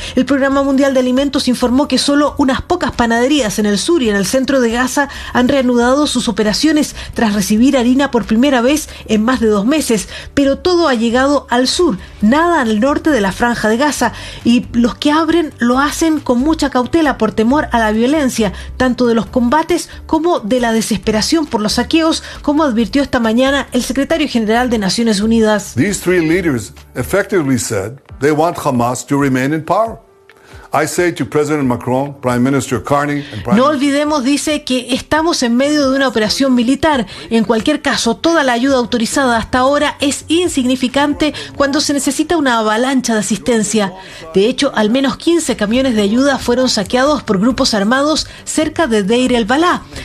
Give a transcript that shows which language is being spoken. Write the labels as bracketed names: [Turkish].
[Spanish] El Programa Mundial de Alimentos informó que solo unas pocas panaderías en el sur y en el centro de Gaza han reanudado sus operaciones tras recibir harina por primera vez en más de 2 meses, pero todo ha llegado al sur, nada al norte de la Franja de Gaza, y los que abren lo hacen con mucha cautela por temor a la violencia, tanto de los combates como de la desesperación por los saqueos, como advirtió esta mañana el secretario general de Naciones Unidas. [English] These three leaders effectively said they want Hamas to remain in power. I say to President Macron, Prime Minister Carney, and Prime [Spanish] No olvidemos, dice, que estamos en medio de una operación militar. En cualquier caso, toda la ayuda autorizada hasta ahora es insignificante cuando se necesita una avalancha de asistencia. De hecho, al menos 15 camiones de ayuda fueron saqueados por grupos armados cerca de Deir el-Balá.